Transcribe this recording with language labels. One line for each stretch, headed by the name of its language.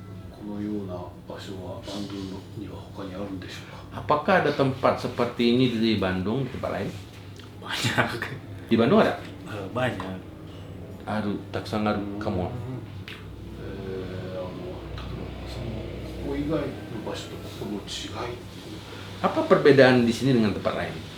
Japanese: このような場所はバンドには他にあるんでしょうか？
Indonesian: Apakah ada tempat seperti ini di Bandung, di tempat lain? Banyak. Di Bandung ada? Banyak.
Japanese: ある、たくさんあるかも。例えばそのここ以外の場所とここの違い。
Indonesian: Apa perbedaan di sini dengan tempat lain?